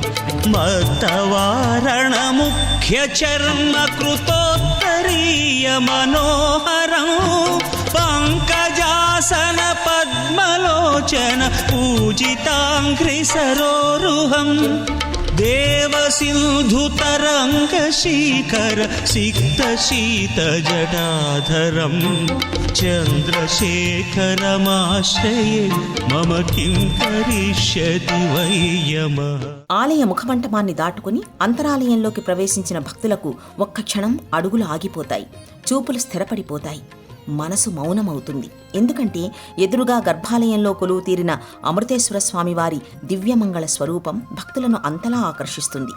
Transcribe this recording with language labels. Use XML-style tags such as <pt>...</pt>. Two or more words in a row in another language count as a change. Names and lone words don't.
<sa>मत्तवारणमुख्यचर्मकृतोत्तरीयमनोहरं पङ्कजासन पद्मलोचन पूजिताङ्घ्रिसरोरुहम् देवसिन्धुतरङ्गशीकर सिक्तशीतजटाधरं चन्द्रशेखरमाश्रये मम किं करिष्यति वै यमः.</sa> <te>ఆలయ ముఖమంటపాన్ని దాటుకుని అంతరాలయంలోకి ప్రవేశించిన భక్తులకు ఒక్క క్షణం అడుగులు ఆగిపోతాయి, చూపులు స్థిరపడిపోతాయి, మనసు మౌనమవుతుంది. ఎందుకంటే ఎదురుగా గర్భాలయంలో కొలువు తీరిన అమృతేశ్వర స్వామివారి దివ్యమంగళ స్వరూపం భక్తులను అంతలా ఆకర్షిస్తుంది.</te>